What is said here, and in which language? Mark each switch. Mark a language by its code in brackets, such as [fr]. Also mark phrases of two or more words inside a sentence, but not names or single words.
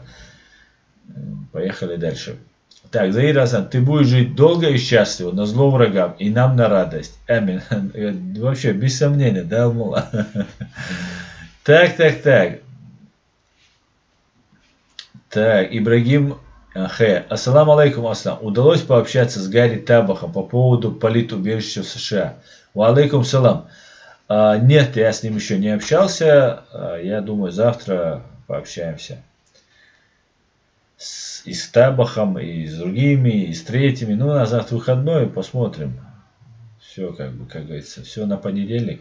[ru] Поехали дальше. Так, Заир Асан, ты будешь жить долго и счастливо, на зло врагам, и нам на радость. Амин. Вообще, без сомнения, да, Алмула? Так. Так, Ибрагим Х. [ar] السلام عليكم, аслам. [ru] Удалось пообщаться с Гарри Табахом по поводу политубежища в США? [ar] وعليكم السلام. [ru] Нет, я с ним еще не общался. Я думаю, завтра пообщаемся. И с Табахом, и с другими, и с третьими. Ну, на завтра выходной, посмотрим. Все, как говорится, все на понедельник.